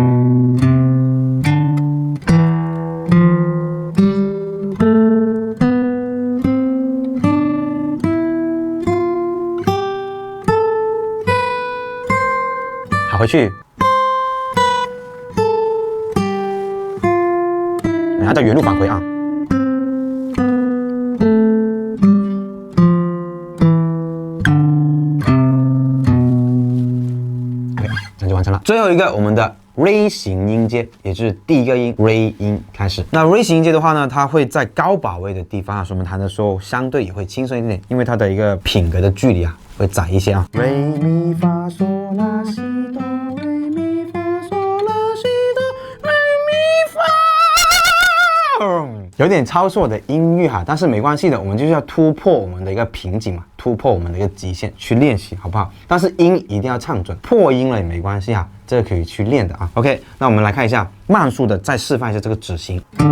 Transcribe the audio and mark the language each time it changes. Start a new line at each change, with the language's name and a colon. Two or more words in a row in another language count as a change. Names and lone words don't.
Chinese: 好，回去，然后再原路返回啊。OK， 这样就完成了。最后一个，我们的 Re 型音阶，也就是第一个音 Re 音开始。那 Re 型音阶的话呢，它会在高把位的地方啊，所以我们弹的时候相对也会轻松一点，因为它的一个品格的距离啊会窄一些啊。Re mi fa sol la si do re mi fa sol la si do re mi fa，有点超出我的音域哈，但是没关系的，我们就是要突破我们的一个瓶颈嘛，突破我们的一个极限去练习，好不好？但是音一定要唱准，破音了也没关系哈，这个可以去练的啊。OK， 那我们来看一下慢速的，再示范一下这个指型。